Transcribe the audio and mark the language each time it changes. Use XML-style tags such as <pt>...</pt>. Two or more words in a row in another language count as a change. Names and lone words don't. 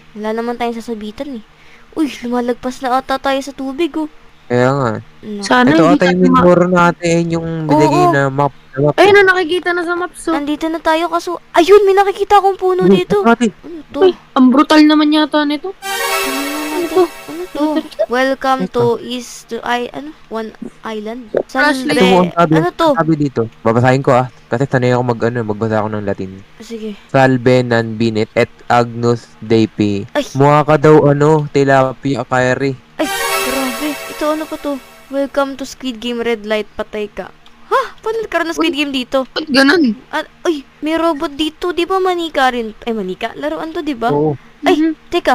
<tl>Wala naman tayong sasabitan eh. Uy, lumalagpas na ata tayo sa tubig oh. Kaya nga. No. Sana Ito hindi ata yung tayo minor natin yung binigay Oo. na map. Ayun na, nakikita na sa maps. Oh. Nandito na tayo kaso, ayun, may nakikita akong puno dito. Ate, Ano to? Uy, ang brutal naman yata nito. Ano to?</tl> <en>Welcome to One Island.</en> <tl>Ashley. ito mo ang sabi. Ano to? Sabi dito. Babasahin ko ah. Kasi sanay ako magbasa ako ng Latin. Sige.</tl> <la>Salve non binet et agnus Dei.</la> <tl>Ay, Mukha ka daw tilapia kairi. ay, grabe. Ito ano pa to?</tl> <en>Welcome to Squid Game Red Light,</en> <tl>patay ka. Ha? Paano nagkaroon ng Squid Game dito? Ba't ganun? Ay, may robot dito. Di ba manika rin? Ay, manika? Laruan to, di ba? Oo. Ay, teka.</tl>